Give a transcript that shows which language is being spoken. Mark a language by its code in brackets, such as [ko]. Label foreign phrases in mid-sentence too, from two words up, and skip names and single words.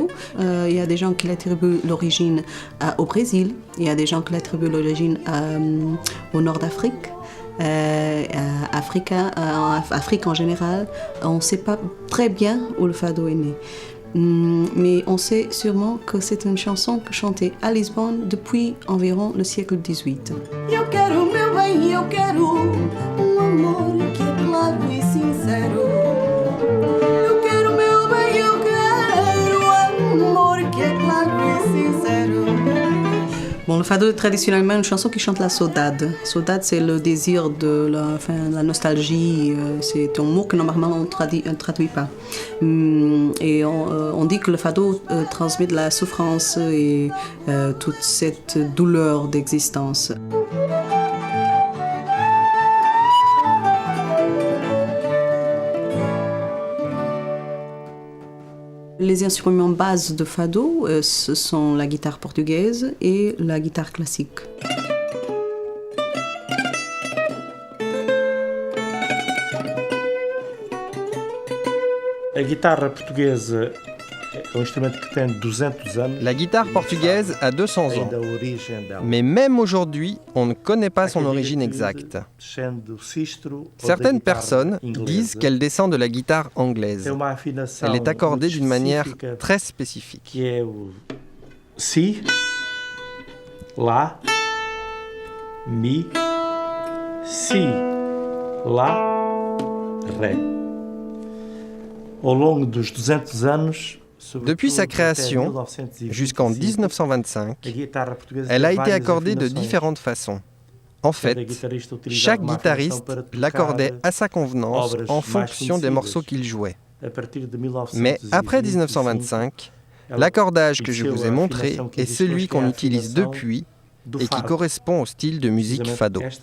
[fr] Il y a des gens qui l'attribuent l'origine au Brésil, il y a des gens qui l'attribuent l'origine au nord d'Afrique, Afrique en général. On ne sait pas très bien où le fado est né. Mais on sait sûrement que c'est une chanson chantée à Lisbonne depuis environ le siècle XVIII. [pt] Eu quero meu bem, eu quero amor que é claro e sincero. Eu quero meu bem, eu quero amor que é claro e sincero. [fr] Bon, le fado est traditionnellement une chanson qui chante la saudade. Saudade, c'est le désir de la nostalgie. C'est un mot que normalement on ne traduit pas. Et on dit que le fado transmet de la souffrance et toute cette douleur d'existence. Les instruments bases de fado, ce sont la guitare portugaise et la guitare classique. [pt] A guitarra portuguesa é instrumento que tem 200 anos. [fr] La guitare portugaise a 200 ans. [pt] Ainda a origem dela. [fr] Mais même aujourd'hui, on ne connaît pas son origine exacte. Certaines personnes disent qu'elle descend de la guitare anglaise. Elle est accordée d'une manière très spécifique. [pt] Que é o Si, Lá, Mi, Si, Lá, Ré. Ao longo dos 200 anos, [fr] Depuis sa création, jusqu'en 1925, elle a été accordée de différentes façons. En fait, chaque guitariste l'accordait à sa convenance en fonction des morceaux qu'il jouait. Mais après 1925, l'accordage que je vous ai montré est celui qu'on utilise depuis et qui correspond au style de musique fado.